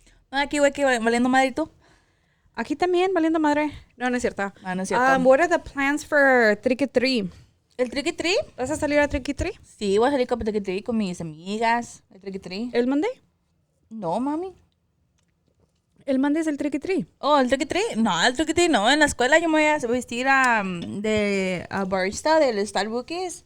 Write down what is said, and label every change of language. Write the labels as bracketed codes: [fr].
[es] Aquí, güey, valiendo madre tú. Aquí también, valiendo madre. No es cierto. No es cierto. [en] What are the plans for Trick or Treat? [es] ¿El Trick or Treat? ¿Vas a salir a Trick or Treat? Sí, voy a salir con Trick or Treat con mis amigas. El Trick or Treat. ¿El Monday? No, mami. ¿El Monday es el Trick or Treat? Oh, ¿el Trick or Treat? No, el Trick or Treat no. En la escuela yo me voy a vestir de barista del Starbucks.